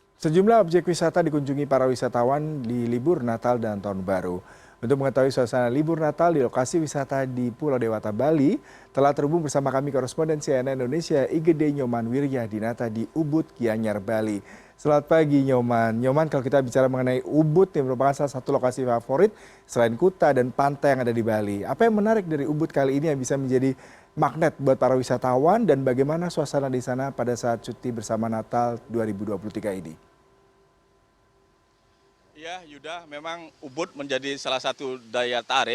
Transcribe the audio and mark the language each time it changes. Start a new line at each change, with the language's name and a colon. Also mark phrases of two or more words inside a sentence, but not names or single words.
Indonesian: Sejumlah objek wisata dikunjungi para wisatawan di libur Natal dan Tahun Baru. Untuk mengetahui suasana libur Natal di lokasi wisata di Pulau Dewata, Bali, telah terhubung bersama kami koresponden CNN Indonesia Igede Nyoman Wiryadinata di Ubud, Gianyar, Bali. Selamat pagi Nyoman. Nyoman, kalau kita bicara mengenai Ubud yang merupakan salah satu lokasi favorit selain Kuta dan pantai yang ada di Bali. Apa yang menarik dari Ubud kali ini yang bisa menjadi magnet buat para wisatawan dan bagaimana suasana di sana pada saat cuti bersama Natal 2023 ini? Ya, Yuda, memang Ubud menjadi salah satu daya tarik.